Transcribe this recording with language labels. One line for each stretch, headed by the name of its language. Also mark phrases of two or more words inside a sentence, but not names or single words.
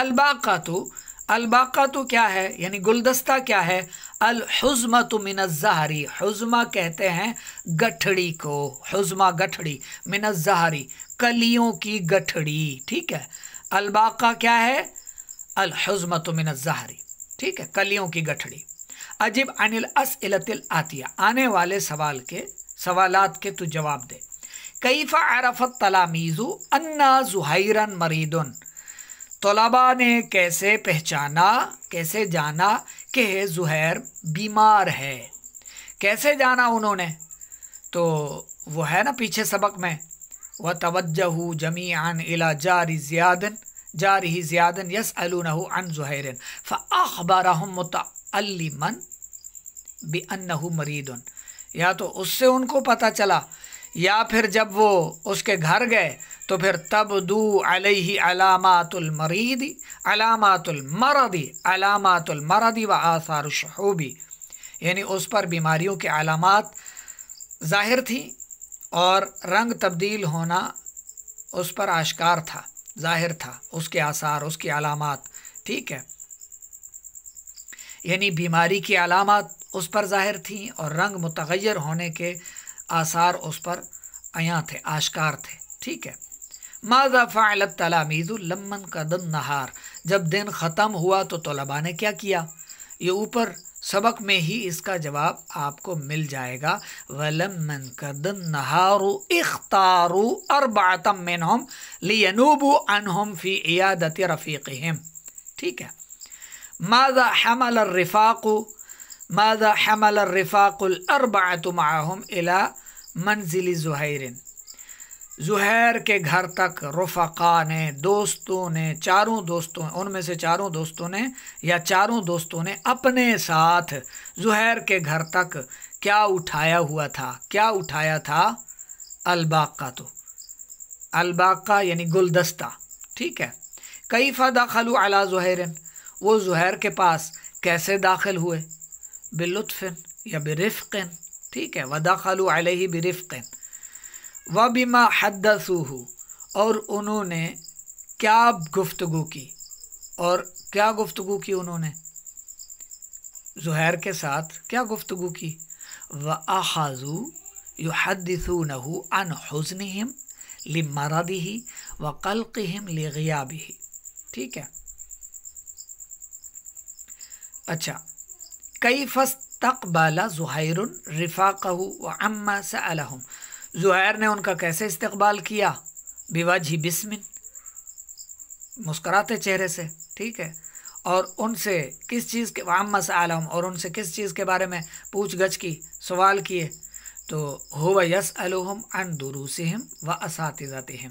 Urdu: الباقة کیا ہے، یعنی گلدستہ کیا ہے,
Arabic: الحزمة من الزهر
Urdu: حزمہ کہتے ہیں گٹھڑی کو، حزمہ گٹھڑی، من الزہر کلیوں کی گٹھڑی. ٹھیک ہے، الباقہ کیا ہے,
Arabic: الحزمة من الزهر,
Urdu: ٹھیک ہے، کلیوں کی گٹھڑی.
Arabic: أجب عن الأسئلة الآتية
Urdu: آنے والے سوالات کے تو جواب دے.
Arabic: كيف عرفت التلاميذ أن زهيرًا مريض
Urdu: طلبہ نے کیسے پہچانا، کیسے جانا کہ زہیر بیمار ہے. کیسے جانا انہوں نے، تو وہ ہے نا پیچھے سبق میں,
Arabic: وتوجهوا جميعًا إلى جاره زياد يسألونه عن زهير فأخبرهم متألمًا بأنه مريض.
Urdu: یا تو اس سے ان کو پتا چلا، یا پھر جب وہ اس کے گھر گئے تو پھر
Arabic: تبدو عليه علامات المرض وآثار الشحوب
Urdu: یعنی اس پر بیماریوں کے علامات ظاہر تھی اور رنگ تبدیل ہونا اس پر آشکار تھا، ظاہر تھا، اس کے آثار، اس کی علامات. ٹھیک ہے، یعنی بیماری کی علامات اس پر ظاہر تھی اور رنگ متغیر ہونے کے آثار اس پر عیاں تھے، آشکار تھے. ٹھیک ہے,
Arabic: ماذا فعل التلاميذ لما انقضى النهار
Urdu: جب دن ختم ہوا تو طلبہ نے کیا کیا، یہ اوپر سبق میں ہی اس کا جواب آپ کو مل جائے گا.
Arabic: ولما انقضى النهار اختاروا أربعة منهم لينوبوا عنهم في عيادة رفيقهم.
Urdu: ٹھیک ہے,
Arabic: ماذا حمل الرفاق الأربعة معهم إلى منزل زهير
Urdu: زہیر کے گھر تک رفقا نے، دوستوں نے، چاروں دوستوں، ان میں سے چاروں دوستوں نے یا چاروں دوستوں نے اپنے ساتھ زہیر کے گھر تک کیا اٹھایا ہوا تھا، کیا اٹھایا تھا، الباقہ یعنی گلدستہ. ٹھیک ہے,
Arabic: كيف دخلوا على زهير
Urdu: وہ زہیر کے پاس کیسے داخل ہوئے، بلطف یا برفق. ٹھیک ہے,
Arabic: ودخلوا عليه برفق وبما حدثوه
Urdu: اور انہوں نے کیا گفتگو کی، اور کیا گفتگو کی انہوں نے زہیر کے ساتھ کیا گفتگو کی,
Arabic: وأخذوا يحدثونه عن حزنهم لمرضه وقلقهم لغيابه.
Urdu: ٹھیک ہے، اچھا,
Arabic: كيف استقبل زهير رفاقه وعمّا سألهم
Urdu: زہیر نے ان کا کیسے استقبال کیا,
Arabic: بوجه باسم
Urdu: مسکراتے چہرے سے. ٹھیک ہے، اور ان سے کس چیز کے,
Arabic: عمّا سألهم
Urdu: اور ان سے کس چیز کے بارے میں پوچھ گچھ کی، سوال کیے، تو
Arabic: هو يسألهم عن دروسهم وأساتذتهم.